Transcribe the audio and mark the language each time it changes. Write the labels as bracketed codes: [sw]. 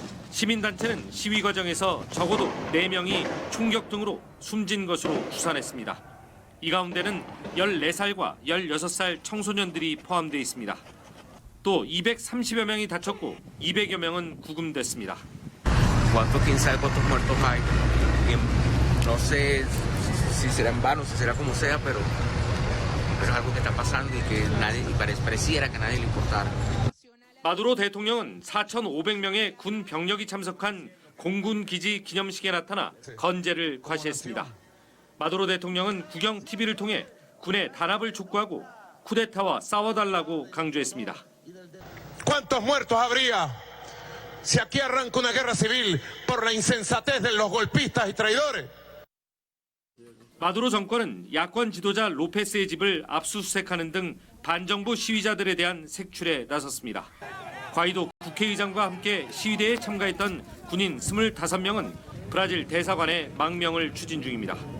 [ko] 시민단체는 시위 과정에서 적어도 4명이 총격 등으로 숨진 것으로 추산했습니다. 이 가운데는 14살과 16살 청소년들이 포함되어 있습니다. 또 230여 명이 다쳤고 200여 명은 구금됐습니다. [es] quién sabe cuántos muertos hay. No sé si será en vano, si será como sea, pero es algo que está pasando y que nadie pareciera que nadie le importara. [ko] 마두로 대통령은 4,500명의 군 병력이 참석한 공군 기지 기념식에 나타나 건재를 과시했습니다. 마두로 대통령은 국영 TV를 통해 군의 단합을 촉구하고 쿠데타와 싸워달라고 강조했습니다. [es] ¿Cuántos muertos habría si aquí arranca una guerra civil por la insensatez de los golpistas y traidores? [ko] 마두로 정권은 야권 지도자 로페스의 집을 압수수색하는 등 반정부 시위자들에 대한 색출에 나섰습니다. 과이도 국회의장과 함께 시위대에 참가했던 군인 25명은 브라질 대사관에 망명을 추진 중입니다.